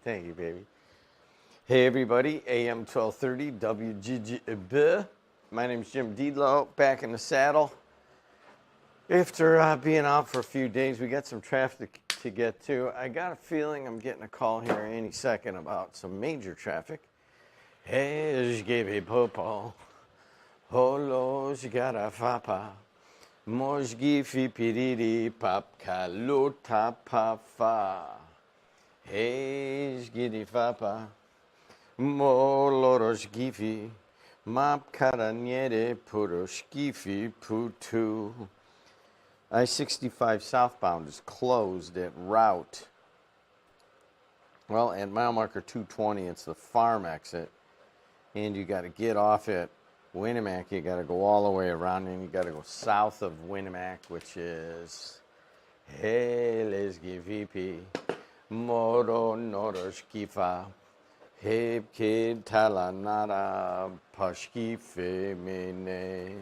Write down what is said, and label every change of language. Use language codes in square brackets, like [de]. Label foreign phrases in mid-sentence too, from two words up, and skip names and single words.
[en] Thank you, baby. Hey, everybody, AM 1230, WJOB. My name's Jim Dedelow, back in the saddle. After being out for a few days, we got some traffic to get to. I got a feeling I'm getting a call here any second about some major traffic. Hey, give popo. Holo, jgara fapa. Mojgi fi piriri pap kaluta pafa. Hey, jgidi fapa. Moloroshgifi. Map karaniere puroshgifi putu. I-65 southbound is closed at route. Well, at mile marker 220, it's the farm exit. And you got to get off at Winnemac. You got to go all the way around, and you got to go south of Winnemac, which is Helesgi VP, Moro Noroshkifa, Hebkid Talanara Pashki Femine.